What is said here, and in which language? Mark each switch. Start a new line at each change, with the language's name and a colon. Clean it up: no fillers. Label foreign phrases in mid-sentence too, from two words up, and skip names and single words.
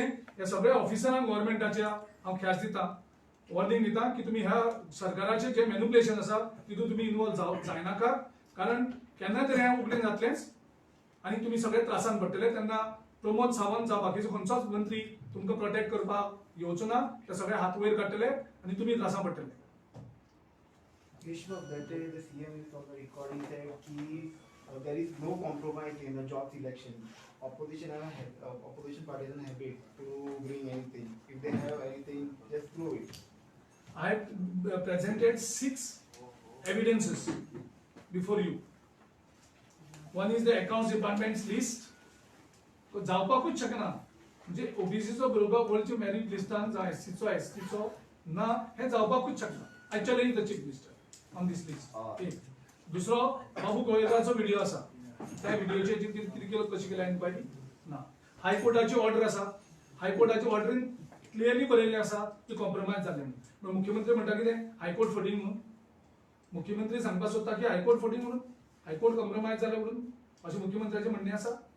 Konkani: ह्या सगळ्या ऑफिसरांक गव्हर्नमेंटाच्या हांव ख्यास दिता, वॉर्निंग दिता की तुम्ही ह्या सरकाराचे जे मॅन्युप्युलेशन आसा तितून तुम्ही इन्वॉल्व जायनाका, कारण केन्ना तरी हें उगडें जातलेंच आनी तुमी सगळे त्रासान पडटले. तेन्ना प्रमोद सावंत जावं बाकीचो खंयचोच मंत्री तुमकां प्रोटेक्ट करपाक येवचो ना. ते सगळे हात वयर काडटले आनी तुमी त्रासान पडटले.
English: Ishmael, that day the CM is on the recording said कि there is no compromise in the jobs election. Opposition opposition parties are happy to bring anything. If they have anything, just throw it. I have presented 6 evidences before you. One is the accounts department's list.
Konkani: तो जावपाकूच शकना. म्हणजे ओबीसीचो बरोबर वरच्या
English: merit listan
Konkani: जावं एससीचो एसटीचो ना हे जावपाकूच शकना.
English: I challenge the chief minister on this list.
Konkani: एक. दुसरो बाबू गोयलकाचो व्हिडिओ आसा. त्या व्हिडिओचेर कितें केलो कशी केल्या इन्क्वायरी ना. हायकोर्टाची ऑर्डर आसा. हायकोर्टाची ऑर्डरीन क्लियरली बरयल्लें आसा की कॉम्प्रोमायज जालें म्हणून. पण मुख्यमंत्री म्हणटा कितें हायकोर्ट फटींग म्हणून. मुख्यमंत्री सांगपाक सोदता की हायकोर्ट फटींग म्हणून हायकोर्ट कॉम्प्रोमायज जालें म्हणून अशें मुख्यमंत्र्याचें म्हणणें आसा.